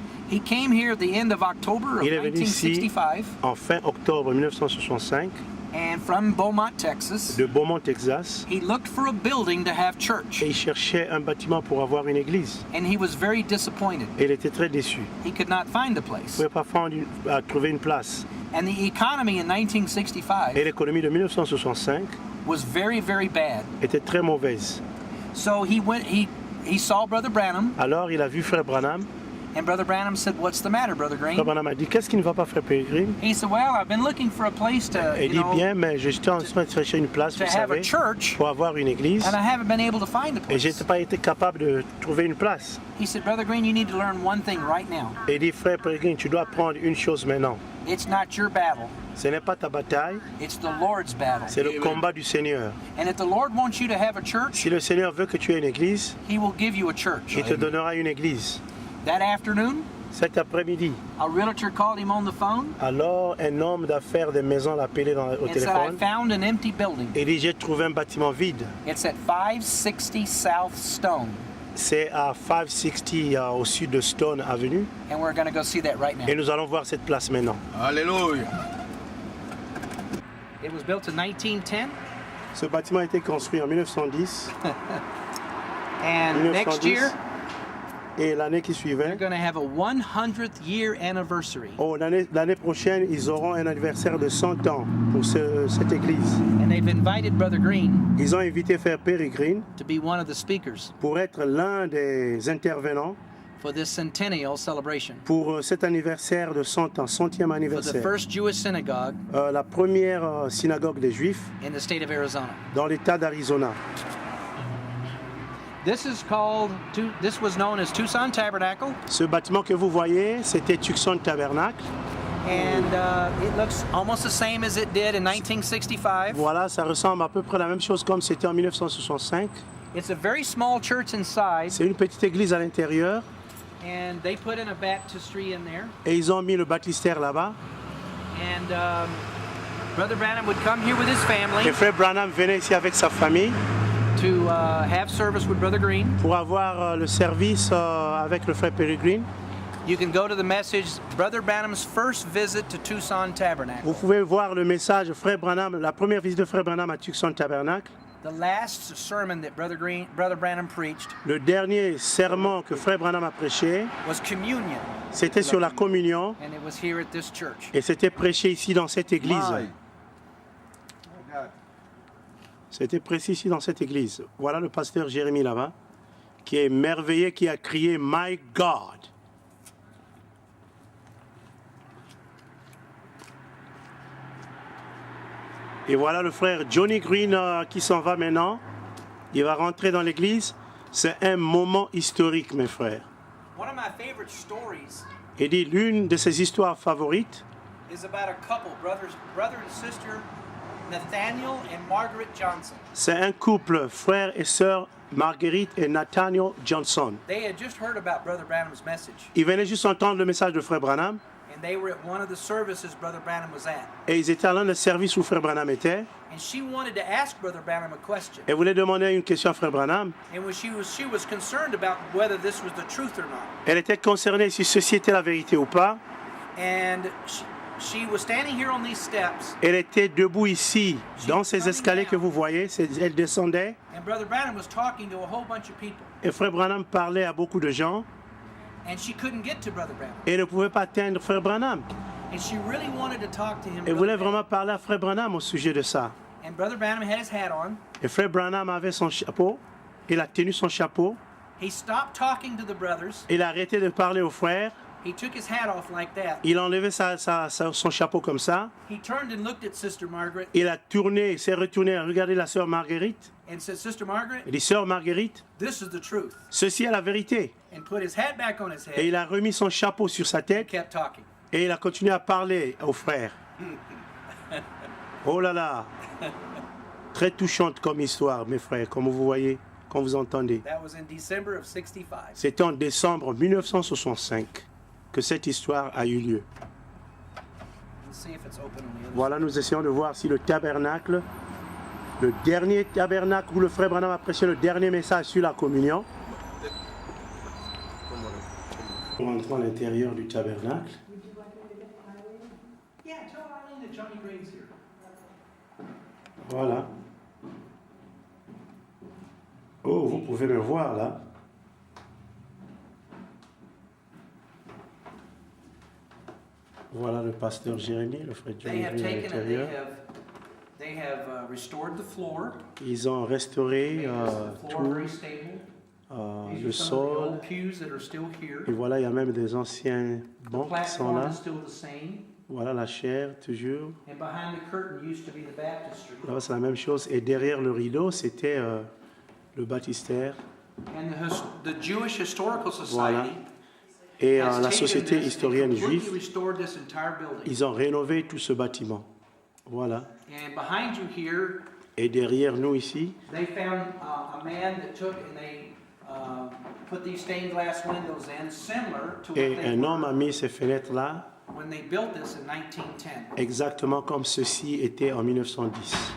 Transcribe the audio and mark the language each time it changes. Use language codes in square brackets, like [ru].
[en] He came here at the end of October of [fr] Il est venu ici [en] 1965, [fr] en fin octobre 1965 [en] and from Beaumont, Texas, [fr] de Beaumont, Texas. [en] he looked for a building to have church, [fr] Et il cherchait un bâtiment pour avoir une église. [en] and he was very disappointed. [fr] Et il était très déçu. [en] He could not find a [fr] Il ne [en] place. [fr] pouvait pas trouver une place. [en] And the economy in [fr] Et [en] 1965 [fr] l'économie de 1965 [en] was very, very bad. [fr] était très mauvaise. [en] So he went, he saw Brother Branham, [fr] Alors il a vu Frère Branham. [en] and Brother Branham said, "What's the matter, Brother [fr] Frère [en] Green?" [fr] Branham a dit, qu'est-ce qui ne va pas, Frère Peregrine? [en] He said, "Well, I've been looking for a place to, [fr] Il dit, bien, mais je suis en train de chercher une place, [en] to [fr] vous [en] have a [fr] savez, [en] church, [fr] pour avoir une église. [en] and I haven't been able to find a [fr] Et je [en] place." [fr] n'ai pas été capable de trouver une place. [en] He said, "Brother Green, you need to learn one thing right now. [fr] Et il dit, Frère Peregrine, tu dois apprendre une chose maintenant. [en] It's not your battle. [fr] Ce n'est pas ta bataille, [en] It's the Lord's battle. [fr] c'est le combat du Seigneur. [en] And if the Lord wants you to have a church, [fr] Si le Seigneur veut que tu aies une église, [en] He will give you a church." [fr] il te donnera une église. [en] That afternoon, [fr] Cet après-midi, [en] a realtor called him on the phone [fr] alors un homme d'affaires des maisons l'a appelé au [en] and said, "I [fr] téléphone. [en] found an empty building. [fr] Et il dit, j'ai trouvé un bâtiment vide. [en] It's at 560 South Stone, [fr] C'est à 560 au sud de Stone Avenue. [en] and we're going to go see that right now." [fr] Et nous allons voir cette place maintenant. Alléluia. [en] It was built in 1910, [fr] Ce bâtiment a été construit en 1910. [en] and next [fr] 1910. [en] year [fr] Et l'année qui [en] they're [fr] suivait, [en] going to have a 100th year anniversary. [fr] l'année prochaine, ils auront un anniversaire de 100 ans pour cette église. [en] And they've invited Brother Green [fr] Ils ont invité Frère Peregrine [en] to be one of the speakers [fr] pour être l'un des intervenants [en] for this centennial celebration [fr] pour cet anniversaire de 100 ans, 100e [en] for the [fr] anniversaire. [en] first Jewish synagogue [fr] La première synagogue des Juifs [en] in the state of Arizona. [fr] dans l'État d'Arizona. [en] This was known as Tucson Tabernacle, [fr] Ce bâtiment que vous voyez, c'était Tucson Tabernacle. [en] and it looks almost the same as it did in 1965. [fr] Voilà, ça ressemble à peu près à la même chose comme c'était en 1965. [en] It's a very small church inside, [fr] C'est une petite église à l'intérieur [en] and they put in a baptistry in there. [fr] et ils ont mis le baptistère là-bas. [en] And Brother Branham would come here with his family [fr] Et Frère Branham venait ici avec sa famille [en] to have service with Brother Green. [fr] pour avoir le service avec le Frère Peregrine. [en] You can go to the message, Brother Branham's first visit to Tucson Tabernacle. [fr] Vous pouvez voir le message Frère Branham, la première visite de Frère Branham à Tucson Tabernacle. [en] The last sermon that Brother Branham preached [fr] Le dernier sermon que Frère Branham a prêché, [en] was communion, [fr] c'était sur la communion [en] and it was here at this church. [fr] et c'était prêché ici dans cette église. C'était précis ici dans cette église. Voilà le pasteur Jérémie là-bas qui est émerveillé, qui a crié « [en] My God ». [fr] Et voilà le frère Johnny Green qui s'en va maintenant. Il va rentrer dans l'église. C'est un moment historique, mes frères. [en] One of my favorite stories [fr] Il dit l'une de ses histoires favorites, [en] is about a couple, brother and sister, Nathaniel and Margaret Johnson. [fr] c'est un couple, frère et sœur, Marguerite et Nathaniel Johnson. [en] They had just heard about Brother Branham's message, [fr] Ils venaient juste entendre le message de frère Branham [en] and they were at one of the services Brother Branham was at. [fr] et ils étaient à l'un des services où frère Branham était [en] And she wanted to ask Brother Branham a question. [fr] et voulait demander une question à frère Branham. [en] And when she was concerned about whether this was the truth or not. [fr] Elle était concernée si ceci était la vérité ou pas. [en] And she was standing here on these steps, [fr] Elle était debout ici, dans ces escaliers que vous voyez. Elle descendait [en] and Brother Branham was talking to a whole bunch of people. [fr] et frère Branham parlait à beaucoup de gens [en] And she couldn't get to Brother Branham. [fr] et ne pouvait pas atteindre frère Branham. [en] And she really wanted to talk to him. [fr] Elle [en] Brother [fr] voulait [en] Branham. [fr] vraiment parler à frère Branham au sujet de ça. [en] And Brother Branham had his hat on. [fr] Et frère Branham avait son chapeau. Il a tenu son chapeau. [en] He stopped talking to the brothers. [fr] Il a arrêté de parler aux frères. [en] He took his hat off like that. [fr] Il a enlevé son chapeau comme ça. [en] He turned and looked at Sister Margaret [fr] Il a tourné, il s'est retourné à regarder la sœur Marguerite. [en] and said, Sister Margaret, [fr] Il dit, sœur Marguerite, [en] this is the truth. [fr] ceci est la vérité. [en] And put his hat back on his [fr] Et [en] head [fr] il a remis son chapeau sur sa [en] and [fr] tête [en] kept talking. [fr] et il a continué à parler aux frères. Oh là là! Très touchante comme histoire, mes frères, comme vous voyez, comme vous entendez. [en] That was in December of 65. [fr] C'était en décembre 1965 que cette histoire a eu lieu. [en] Let's see if it's open on the other [fr] Voilà, nous essayons de voir si le tabernacle, le dernier tabernacle où le frère Branham a prêché le dernier message sur la communion. Nous rentrons à l'intérieur du tabernacle. [en] Yeah, tell Eileen that Johnny Green's here. [fr] Voilà. Oh, vous pouvez me voir là. Voilà le pasteur Jérémie, le frère [en] They [fr] Jérémie à [en] have taken it, [fr] l'intérieur. [en] they have restored the floor. [fr] Ils ont restauré [en] The floor [fr] tout, [en] very stable. These [fr] le [en] are some of the [fr] sol. [en] old pews that are still here. [fr] Et voilà, il y a même des anciens [en] The [fr] bancs qui sont [en] platform [fr] là. [en] is still the same. [fr] Voilà la chair, toujours. [en] And behind the curtain used to be the baptistry. [fr] Là, c'est la même chose. Et derrière le rideau, c'était le baptistère. [en] And the Jewish Historical [fr] Voilà. [en] Society [fr] Et [en] has [fr] la [en] taken [fr] société [en] this and [fr] historienne [en] completely [fr] juive, [en] restored this entire building. [fr] ils ont rénové tout ce bâtiment. Voilà. [en] And behind you here, [fr] Et derrière nous ici, [en] they found a man that took and they put these stained glass windows in, similar to what [fr] et [en] they [fr] un homme [en] were [fr] a mis ces fenêtres-là, [en] when they built this in 1910. [fr] exactement comme ceci était en 1910.